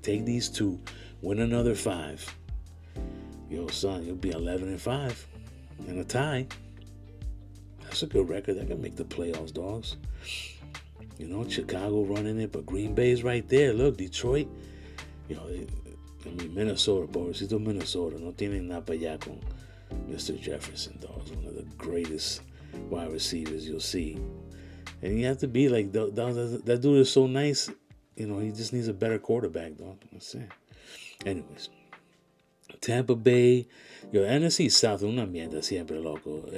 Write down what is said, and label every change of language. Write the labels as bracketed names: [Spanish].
[English] Take these 2, win another 5. Yo, son, you'll be 11-5 and a tie. That's a good record. That can make the playoffs, dogs. Chicago running it, but Green Bay's right there. Look, Detroit. [Spanish] Minnesota, pobrecito Minnesota. No tienen nada para allá con Mr. [English] Jefferson, dogs. One of the greatest wide receivers you'll see. And you have to be like, that dude is so nice. He just needs a better quarterback, dog. That's it. Anyways. Tampa Bay. [Spanish] Yo, NFC South, una mierda siempre, loco.